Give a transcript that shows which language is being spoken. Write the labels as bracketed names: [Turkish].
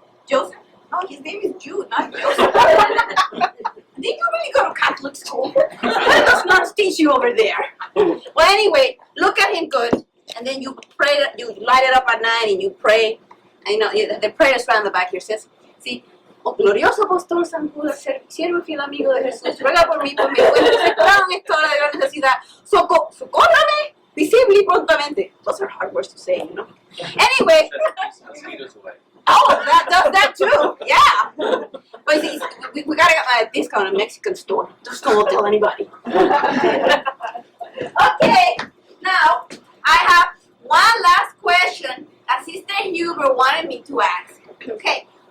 [English] Joseph? No, his name is Jude, not Joseph. Did you really go to Catholic school? Let's not teach you over there. Well, anyway, look at him good, and then you pray. You light it up at night, and you pray. And you know the prayer is right on the back here. Says, "See, [Spanish] oh glorioso apóstol San Judas, siervo y fiel amigo de Jesús, ruega por mí, pues me encuentro separado en esta hora de gran necesidad. Socórrame visible y prontamente." [English] Those are hard words to say, you know. Anyway. Oh, that does that too. Yeah. But see, we got a discount at a Mexican store. Just don't tell anybody. Okay. Now, I have one last question that Sister Huber wanted me to ask. Okay.